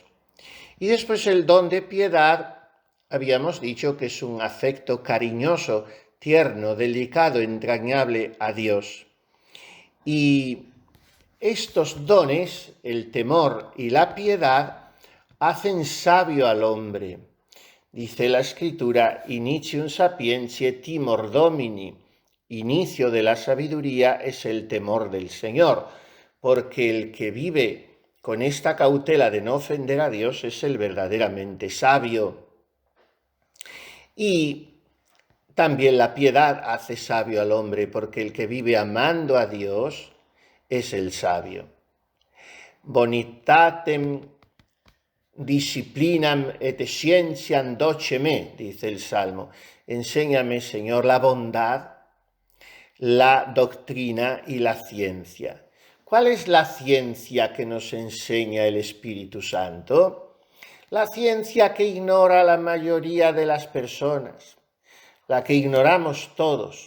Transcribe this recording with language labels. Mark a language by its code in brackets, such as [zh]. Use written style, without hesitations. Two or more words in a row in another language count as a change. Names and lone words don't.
[es] Y después el don de piedad. Habíamos dicho que es un afecto cariñoso, tierno, delicado, entrañable a Dios. Y estos dones, el temor y la piedad, hacen sabio al hombre. Dice la Escritura: [la] initium sapientiae timor Domini. [es] Inicio de la sabiduría es el temor del Señor, porque el que vive con esta cautela de no ofender a Dios es el verdaderamente sabio. Y también la piedad hace sabio al hombre, porque el que vive amando a Dios es el sabio. [la] Bonitatem disciplinam et scientiam doce me, [es] dice el Salmo. Enséñame, Señor, la bondad, la doctrina y la ciencia. ¿Cuál es la ciencia que nos enseña el Espíritu Santo? La ciencia que ignora la mayoría de las personas, la que ignoramos todos.